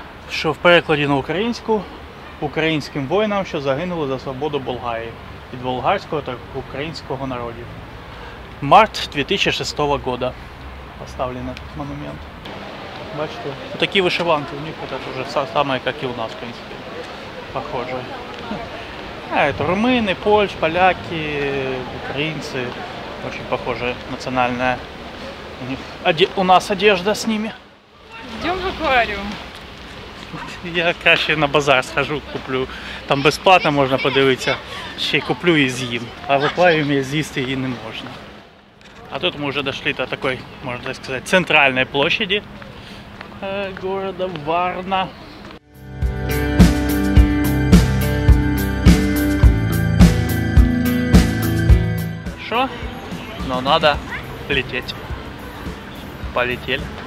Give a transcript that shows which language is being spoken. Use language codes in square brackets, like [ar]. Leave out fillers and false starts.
[uk] Що в перекладі на українським воїнам, що загинули за свободу Болгарії від болгарського та українського народів. [ru] Март 2006 года поставлен этот монумент. [uk] Бачите, [ru] такие вышиванки у них, это уже самое, как и у нас, в принципе, похоже. Это румыны, поляки, украинцы, очень похоже национальная у нас одежда с ними. Идем в аквариум. [uk] Я краще на базар схожу, куплю. Там безплатно можна подивитися. Ще й куплю і з'їм. А в акваріумі з'їсти її не можна. [ru] А тут мы уже дошли до такой, можно так сказать, центральной площади города Варна. Хорошо, но надо лететь. Полетели.